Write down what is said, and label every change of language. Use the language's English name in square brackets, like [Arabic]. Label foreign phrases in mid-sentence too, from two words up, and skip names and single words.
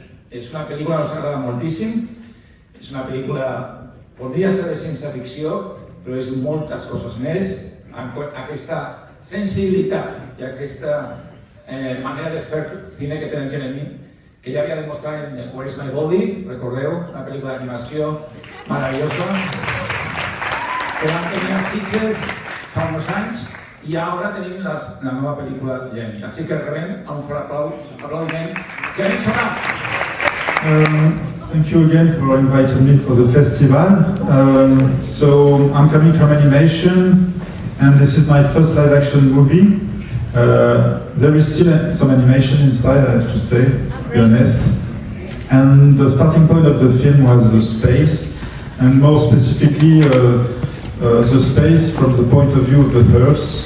[Catalan] És una pel·lícula que ens agrada moltíssim, és una pel·lícula, podria ser de ciència-ficció, però és moltes coses més. Aquesta sensibilitat i aquesta manera de fer cine que té en Jérémy, que ja havia demostrat en Where is my body, recordeu, una pel·lícula d'animació maravillosa, que vam tenir a Sitges fa uns anys i ara tenim la nova pel·lícula de Jérémy. Així que rebem amb un fort aplaudiment Jérémy Clapin. [English] Thank you again for inviting me for the festival. So I'm coming from animation, and this is my first live-action movie. There is still some animation inside, I have to say, to be honest. And the starting point of the film was the space, and more specifically the space from the point of view of the Earth.